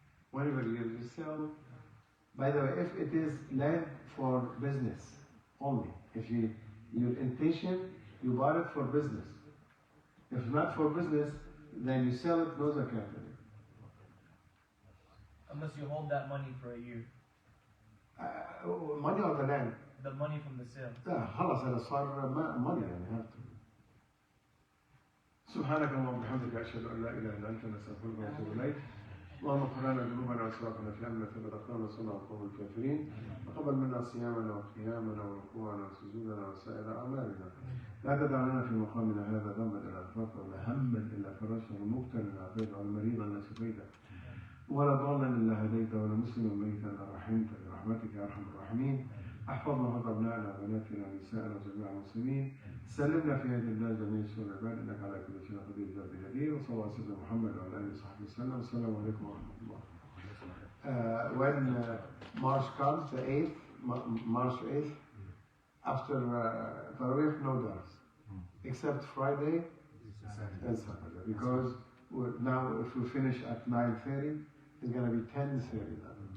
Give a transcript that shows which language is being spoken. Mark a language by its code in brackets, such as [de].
[en] Whenever you sell, by the way, if it is land for business only, if your intention, you bought it for business. If not for business, then you sell it, no zakat. Unless you hold that money for a year. Money or the land? The money from the sale. [ar] خلاص هذا صار money يعني. سبحانك اللهم وبحمدك أشهد أن لا إله إلا أنت نستغفرك ونتوب إليك. اللهم اغفر لنا ذنوبنا واسرافنا في امرنا فبدقنا ونصرنا القوم الكافرين وقبل منا صيامنا وقيامنا وركوعنا وسجودنا وسائر اعمالنا. لا تدع لنا في مقامنا هذا ذنبا الا غفرته ولا هما الا فرجته ولا مبتلا عافيته ولا مريضا الا شفيته ولا ضالا الا هديته ولا مسلما ميتا الا رحمته برحمتك يا ارحم الراحمين. احفظنا وحفظ ابنائنا وبناتنا ونسائنا وجميع المسلمين. سلمنا في هذه البلاد جميع سوء العباد انك على كل شيء قدير جاد جدير. وصلى الله على سيدنا محمد وعلى اله وصحبه وسلم. والسلام عليكم ورحمه الله. [en] When March comes, the 8th, March 8th, after Taraweeh, no dance, except Friday and Saturday, because now if we finish at 9:30, it's going to be 10:30 now.